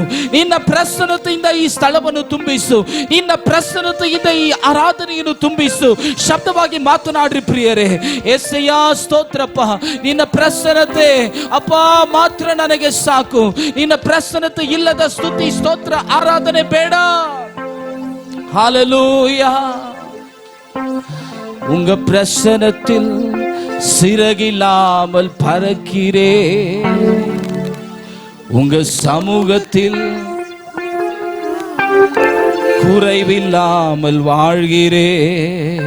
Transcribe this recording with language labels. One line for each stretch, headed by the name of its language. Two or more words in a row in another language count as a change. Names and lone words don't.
Kannada: ನಿನ್ನ ಪ್ರಸನ್ನತೆಯಿಂದ ಈ ಸ್ಥಳವನ್ನು ತುಂಬಿಸು. ನಿನ್ನ ಪ್ರಸನ್ನತೆಯಿಂದ ಈ ಆರಾಧನೆಯನ್ನು ತುಂಬಿಸು. ಶಬ್ದವಾಗಿ ಮಾತನಾಡ್ರಿ ಪ್ರಿಯರೇ. ಎಸ್ಸಯ್ಯ ಸ್ತೋತ್ರಪ್ಪ. ನಿನ್ನ ಪ್ರಸನ್ನತೆ ಅಪ್ಪ ಮಾತ್ರ ನನಗೆ ಸಾಕು. ನಿನ್ನ ಪ್ರಸನ್ನತೆ ಇಲ್ಲದ ಸ್ತುತಿ ಸ್ತೋತ್ರ ಆರಾಧನೆ ಬೇಡ.
Tamil: ஹல்லேலூயா. உங்க பிரசன்னத்தில் சிறகில்லாமல் பறக்கிறேன். உங்க சமூகத்தில் குறைவில்லாமல் வாழ்கிறேன்.